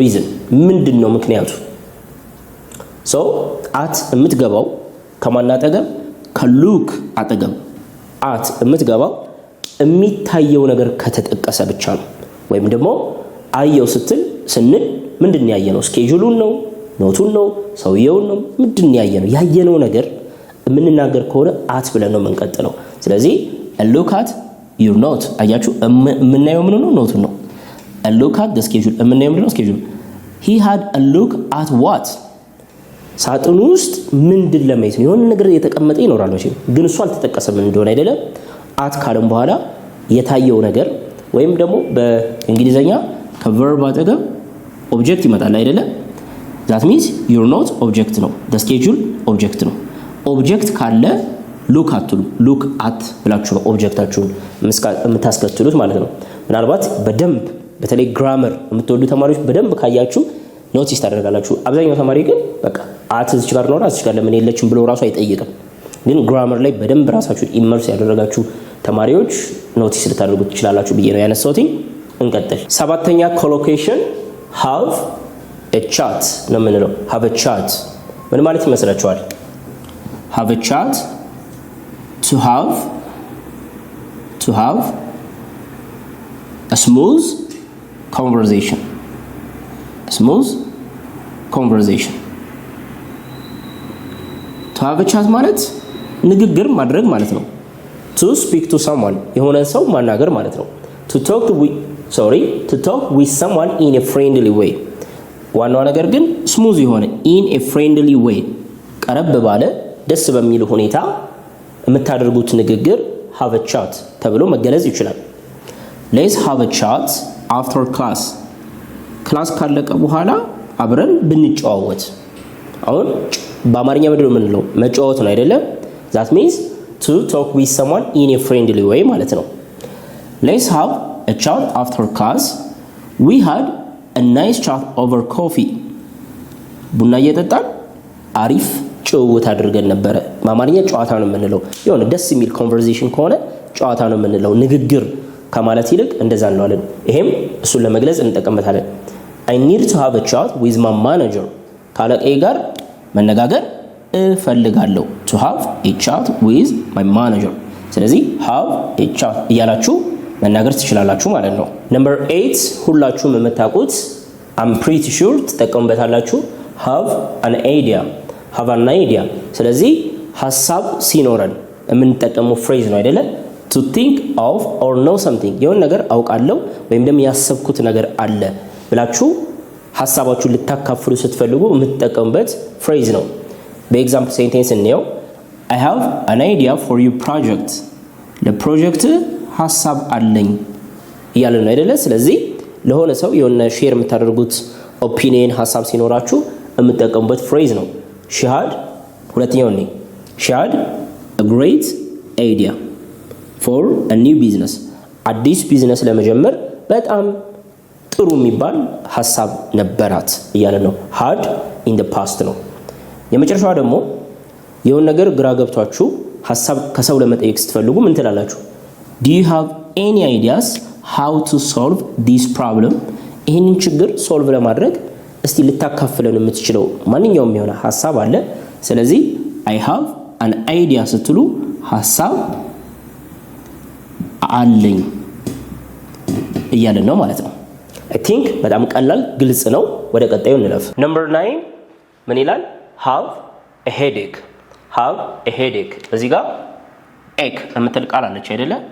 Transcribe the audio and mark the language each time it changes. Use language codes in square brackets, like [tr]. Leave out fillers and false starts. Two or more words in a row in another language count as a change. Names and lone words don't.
[am] reason ምንድነው ምክንያቱ so at የምትገባው ከማን አጠገብ ከሉክ አጠገብ at የምትገባው የሚታየው ነገር ከተጠቀሰ ብቻ ነው ወይም ደግሞ አየው ስንል ምንድነው ያየነው ስኬጁሉን ነው ኖቱን ነው ሰውየውን ነው ምንድነው ያየነው ነገር የምንናገር ከሆነ at ብለን ነው የምንቀጥለው ስለዚህ [en] a look at your note [am] አያችሁ የምናየው ምን ነው ኖቱን ነው [en] a look at the schedule [am] ምንድነው ምንድነው [en] schedule he had a look at what [am] ሳጥኑ ውስጥ ምንድን ለማየት ነው የሆነ ነገር የተቀመጠ ይኖራል ነው ግን እሱ አልተጠቀሰም እንደሆነ አይደለም at ካለም በኋላ የታየው ነገር ወይም ደግሞ በእንግሊዘኛ ከverb አጠገብ object ይመጣል አይደለም [en] that means you're not object [am] ነው [en] the schedule object [am] ነው object ካለ [en] look at [am] ብላችሁ ነው ኦብጀክታችሁን የምታስከትሉት ማለት ነው ምናልባት በደንብ በተለይ ግራመር የምትወዱ ተማሪዎች በደንብ ካያችሁ ኖቲስ ታደርጋላችሁ አብዛኛው ተማሪ ግን በቃ at እዚህ ጋር ነው እዚህ ጋር ለምን የለችም ብሎ ራሱ አይጠይቅም ግን ግራመር ላይ በደንብ ራሳችሁን ኢመርስ ያደረጋችሁ ተማሪዎች ኖቲስ ልታደርጉት ይችላልላችሁ ብዬ ነው ያነሳሁት እንቀጥል ሰባተኛ ኮሎኬሽን [en] have a chat [am] ነው ምንለው [en] have a chat [am] ምን ማለት ይመስላችኋል [en] have a chat to have a smooth conversation to have a chat [am] ማለት ንግግር ማድረግ ማለት ነው [en] to speak to someone [am] የሆነ ሰው ማናገር ማለት ነው [en] to talk with someone in a friendly way [am] ዋናው ነገር ግን smooth የሆነ [en] in a friendly way [am] ቀረብ ባለ ደስ በሚል ሁኔታ የምታደርጉት ንግግር [en] have a chat [am] ተብሎ መገለጽ ይችላል [en] let's have a chat after class [am] ክላስ ካለቀ በኋላ አብረን ብንጫወት አሁን በአማርኛ ምንድነው የምንለው መጫወት ነው አይደለም [en] that means to talk with someone in a friendly way [am] ማለት ነው [en] let's have a chat after class we had a nice chat over coffee ቡና [am] እየጠጣን አሪፍ ጨዋታ አድርገን ነበር በአማርኛ ጨዋታ ነው የምንለው የሆነ ደስ የሚል ኮንቨርሴሽን ከሆነ ጨዋታ ነው የምንለው ንግግር ከማለት ይልቅ እንደዛ ነው አለን ይሄም እሱን ለመግለጽ እንጠቀምበታለን [en] I need to have a chat with my manager [am] ካለቀዬ ጋር መነጋገር እፈልጋለሁ [en] to have a chat with my manager ስለዚህ have a chat [am] እያላችሁ መናገር ትችላላችሁ ማለት ነው number 8 ሁላችሁም የምታውቁት [en] I'm pretty sure [am] ተጠቀሙበታላችሁ [en] have an idea [am] ስለዚህ ሐሳብ ሲኖረን የምንጠቀመው ፍሬዝ ነው አይደለ [en] to think of or know something [am] የሆነ ነገር አውቃለሁ ወይም ደግሞ ያሰብኩት ነገር አለ ብላችሁ ሐሳባችሁን ልታካፍሉ ስትፈልጉ የምትጠቀሙበት ፍሬዝ ነው በኤግዛምፕል ሴንቴንስ እንየው [en] I have an idea for your project [am] ለፕሮጀክት ሐሳብ አለኝ እያልን ነው አይደለ ስለዚህ ለሆነ ሰው የሆነ ሼር የምታደርጉት ኦፒኒየን ሐሳብ ሲኖራችሁ የምትጠቀሙበት ፍሬዝ ነው [en] she had a great idea for a new business [am] አዲስ ቢዝነስ ለመጀመር በጣም ጥሩ የሚባል ሐሳብ ነበራት እያለ ነው [en] had in the past [am] ነው የመጨረሻው ደግሞ የሆነ ነገር ግራ ገብቷችሁ ሐሳብ ከሰው ለመጠየቅ ስትፈልጉ ምን ትላላችሁ [en] do you have any ideas how to solve this problem [am] ይሄንን ችግር ሶልቭ ለማድረግ እስቲ ልታካፍለን የምትችለው ማንኛውም የሆነ ሐሳብ አለ ስለዚህ [en] I have an idea [am] ስትሉ ሐሳብ አለኝ እያለ ነው ማለት ነው [en] I think [am] በጣም ቀላል ግልጽ ነው ወደ ቀጣዩ እንለፍ number 9 ምን ይላል [en] have a headache [am] እዚህ ጋር ache የምትል ቃል አለች አይደለ